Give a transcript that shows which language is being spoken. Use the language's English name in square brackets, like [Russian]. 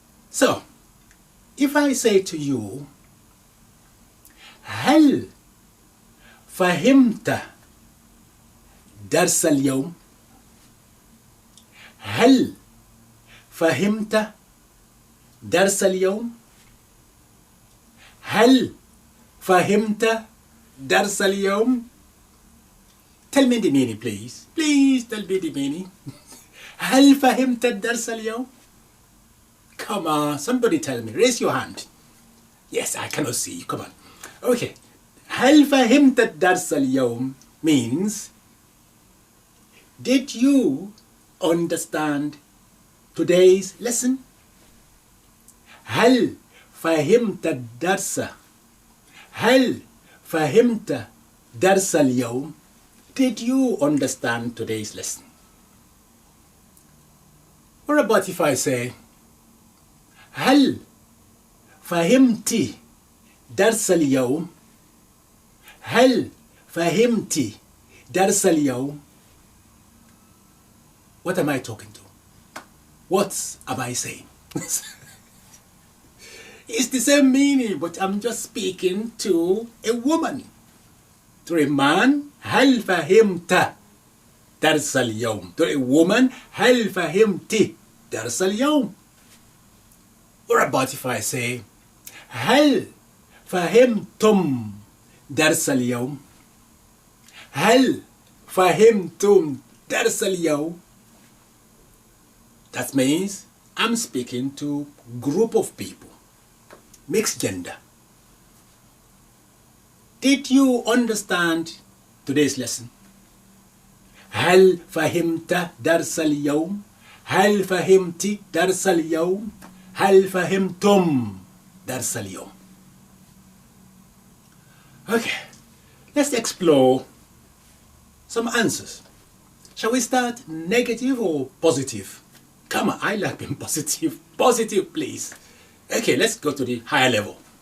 [English] So, if I say to you, [Arabic] هل فهمت درس اليوم؟ هل فهمت درس اليوم؟ هل فهمت درس اليوم؟ [English] Tell me the meaning, please. Please tell me the meaning. [Arabic] هل فهمت الدرس اليوم? [English] Come on, somebody tell me. Raise your hand. Yes, I cannot see you. Come on. Okay. [Arabic] هل فهمت الدرس اليوم [English] means, did you understand today's lesson? [Arabic] هل فهمت الدرس؟ هل فهمت درس اليوم? [English] Did you understand today's lesson? What about if I say, [Arabic] هل فهمتِ درس اليوم؟ هل فهمتِ درس اليوم? [English] What am I talking to? What am I saying? It's the same meaning, but I'm just speaking to a woman. To a man, [Arabic] هل فهمت درس اليوم? [English] To a woman, [Arabic] هل فهمتِ درس اليوم? [English] What about if I say, [Arabic] هل فهمتم درس اليوم؟ هل فهمتم درس اليوم? [English] That means I'm speaking to a group of people, mixed gender. Did you understand today's lesson? [Arabic] هل فهمت درس اليوم؟ هل فهمتِ درس اليوم؟ هل فهمتم درس اليوم? [English] Okay, let's explore some answers. Shall we start negative or positive? Come on, I like being positive. Positive, please. Okay, let's go to the higher level.